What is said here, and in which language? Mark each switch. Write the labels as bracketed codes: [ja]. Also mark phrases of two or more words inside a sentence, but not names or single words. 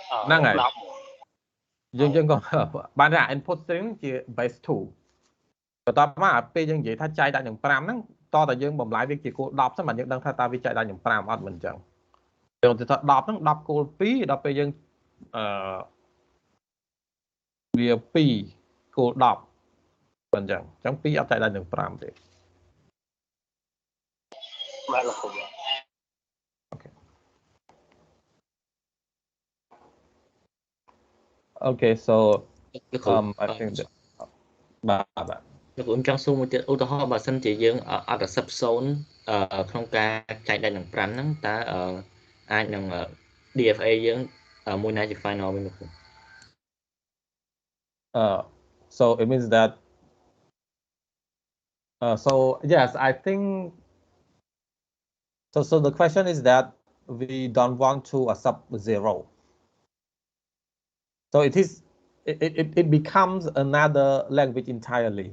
[km] ហ្នឹងហើយយើងក៏បានថា [en] input string [km] ជា base 2បន្ទាប់មកពេលយើងនិយាយថាចែកដាក់នឹង5ហ្នឹងតតែយើងបំលែងវាជាគោល10សិនបាទយើងដឹងថាតើវាចែកដាក់នឹង5អត់មិនអញ្ចឹងយើងទៅថា10ហ្នឹង10គោល2ដល់ពេលយើងវា2គោល10មិនអញ្ចឹង2អត់ចែកដាក់នឹង5ទេ បាទលោកគ្រូ [en] Okay so I think that [km] បាទ លោកខ្ញុំចង់សួរមួយទៀតឧទាហរណ៍បើសិនជាយើងអត់accept 0ក្នុងការចែកដាច់នឹង5ហ្នឹងតើអាចនឹង DFA យើងមួយណាជា final វិញលោកគ្រូ [en] So it means that so yes, I think so the question is that we don't want to accept 0. So it becomes another language entirely.